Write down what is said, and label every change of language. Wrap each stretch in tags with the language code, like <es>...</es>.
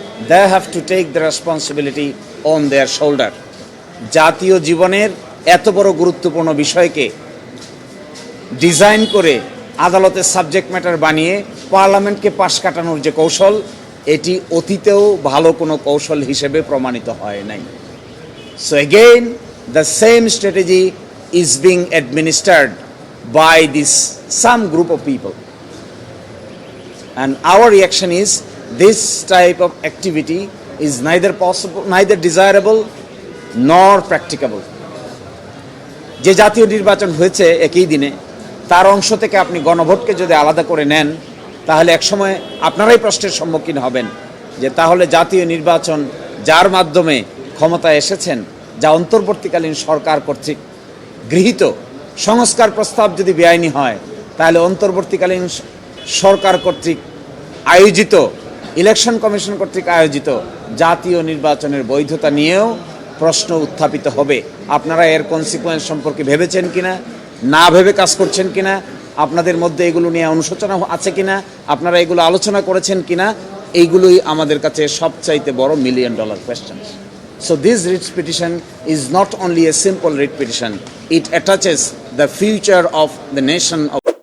<en>They have to take the responsibility on their shoulder.</en> <bn>জাতীয় জীবনের এত বড় গুরুত্বপূর্ণ বিষয়কে ডিজাইন করে আদালতের সাবজেক্ট ম্যাটার বানিয়ে পার্লামেন্টকে পাশ কাটানোর যে কৌশল, এটি অতীতেও ভালো কোনো কৌশল হিসেবে প্রমাণিত হয় নাই।</bn> <en>So again the same strategy is being administered by this some group of people, and our reaction is this type of activity is neither possible, neither desirable nor practicable.</en> <bn>যে জাতীয় নির্বাচন হয়েছে একই দিনে, তার অংশ থেকে আপনি গণভোটকে যদি আলাদা করে নেন, তাহলে একসময় আপনারাই প্রশ্নের সম্মুখীন হবেন যে তাহলে জাতীয় নির্বাচন যার মাধ্যমে ক্ষমতায় এসেছেন, যা অন্তর্বর্তীকালীন সরকার কর্তৃক গৃহীত সংস্কার প্রস্তাব যদি বেআইনি হয়, তাহলে অন্তর্বর্তীকালীন সরকার কর্তৃক আয়োজিত ইলেকশন কমিশন কর্তৃক আয়োজিত জাতীয় নির্বাচনের বৈধতা নিয়েও প্রশ্ন উত্থাপিত হবে। আপনারা এর কনসিকুয়েন্স সম্পর্কে ভেবেছেন কিনা, না ভেবে কাজ করছেন কিনা, আপনাদের মধ্যে এগুলো নিয়ে অনুশোচনা আছে কিনা, আপনারা এগুলো আলোচনা করেছেন কিনা, এইগুলোই আমাদের কাছে সবচাইতে বড় $1 million question.</bn> <en>So this writ petition is not only a simple writ petition, it attaches the future of the nation of</en>